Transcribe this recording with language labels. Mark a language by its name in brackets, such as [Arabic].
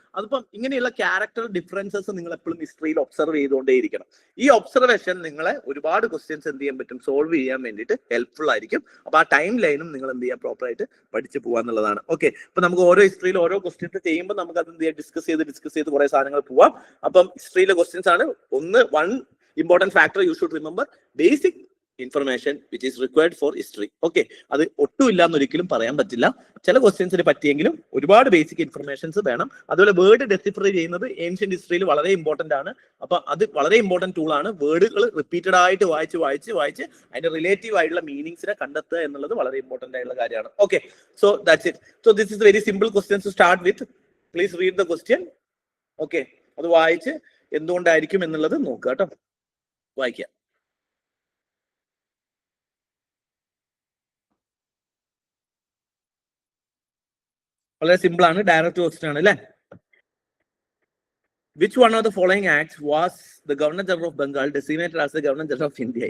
[Malayalam] അതിപ്പം ഇങ്ങനെയുള്ള character differences നിങ്ങൾ എപ്പോഴും ഹിസ്റ്ററിയിൽ ഒബ്സർവ് ചെയ്തുകൊണ്ടേയിരിക്കണം. ഈ ഒബ്സർവേഷൻ നിങ്ങളെ ഒരുപാട് ക്വസ്റ്റ്യൻസ് എന്ത് ചെയ്യാൻ പറ്റും? സോൾവ് ചെയ്യാൻ വേണ്ടിയിട്ട് ഹെൽപ്ഫുൾ ആയിരിക്കും. അപ്പൊ ആ ടൈം ലൈനും നിങ്ങൾ എന്ത് ചെയ്യാൻ പ്രോപ്പർ ആയിട്ട് പഠിച്ചു പോകാന്നുള്ളതാണ്. ഓക്കെ, അപ്പൊ നമുക്ക് ഓരോ ഹിസ്റ്ററിയിൽ ഓരോ ക്വസ്റ്റ്യൻസ് ചെയ്യുമ്പോൾ നമുക്ക് അത് എന്ത് ചെയ്യാം? ഡിസ്കസ് ചെയ്ത് കുറെ സാധനങ്ങൾ പോവാം. അപ്പം ഹിസ്റ്ററിയിലെ ക്വസ്റ്റ്യൻസ് ആണ് [English] One important factor you should remember, basic information which is required for history. [Malayalam] Okay, അത് ഒട്ടും ഇല്ല എന്നൊരിക്കലും പറയാൻ പറ്റില്ല. ചില ക്വസ്റ്റ്യൻസിന് പറ്റിയെങ്കിലും ഒരുപാട് ബേസിക് ഇൻഫർമേഷൻസ് വേണം. അതുപോലെ വേർഡ് ഡെസിഫർ ചെയ്യുന്നത് ഏൻഷ്യന്റ് ഹിസ്റ്ററിയിൽ വളരെ ഇമ്പോർട്ടന്റ് ആണ്. അപ്പൊ അത് വളരെ ഇമ്പോർട്ടന്റ് ടൂൾ ആണ്. വേർഡുകൾ റിപ്പീറ്റഡ് ആയിട്ട് വായിച്ച് അതിന്റെ റിലേറ്റീവ് ആയിട്ടുള്ള മീനിങ്സിനെ കണ്ടെത്തുക എന്നുള്ളത് വളരെ ഇമ്പോർട്ടന്റ് ആയിട്ടുള്ള കാര്യമാണ്. [English] Okay, so that's it. So this is very simple questions to start with. Please read the question. [Malayalam] Okay, അത് വായിച്ച് എന്തുകൊണ്ടായിരിക്കും എന്നുള്ളത് നോക്കുക കേട്ടോ. വായിക്കാം. വളരെ സിമ്പിൾ ആണ്, ഡയറക്റ്റ് ക്വസ്റ്റ്യൻ ആണ് അല്ലേ? [English] Which one of the following acts was the Governor General of Bengal designated as the Governor General of India?